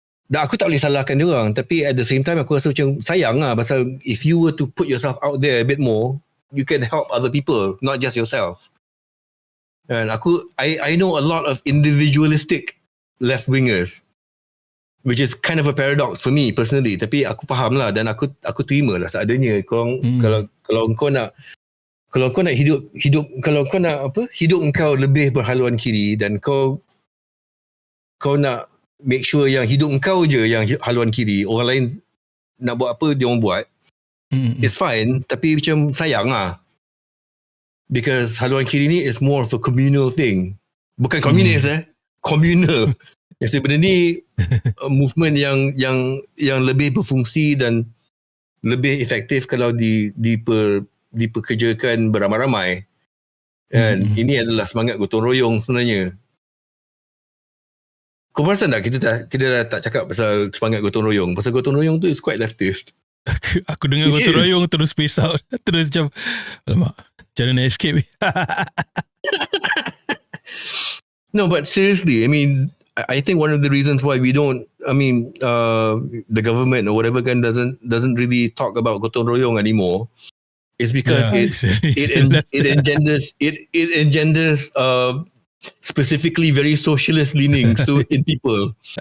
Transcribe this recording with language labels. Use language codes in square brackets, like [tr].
[en] Dan aku tak boleh salahkan dia orang, tapi at the same time aku rasa macam sayang lah, pasal if you were to put yourself out there a bit more, you can help other people, not just yourself. And I know a lot of individualistic left wingers, which is kind of a paradox for me personally. [ms] Tapi aku faham lah, dan aku terima lah seadanya. Kalau kau nak hidup engkau lebih berhaluan kiri, dan kau nak make sure yang hidup engkau je yang haluan kiri, orang lain nak buat apa dia orang buat, it's fine. Tapi macam sayang lah. Because haluan kiri ni is more of a communal thing. Bukan communist communal. Jadi benda ni movement yang lebih berfungsi dan lebih efektif kalau dipekerjakan beramai-ramai. And ini adalah semangat gotong royong sebenarnya. Kau perasan tak kita dah tak cakap pasal semangat gotong royong. Pasal gotong royong tu is quite leftist. Aku dengar gotong royong terus space out. Terus macam, alamak, macam mana nak escape? [en] No, but seriously, I mean, I think one of the reasons why we don't, I mean, the government or whatever kan doesn't really talk about gotong royong anymore, is because it engenders specifically very socialist leanings in people.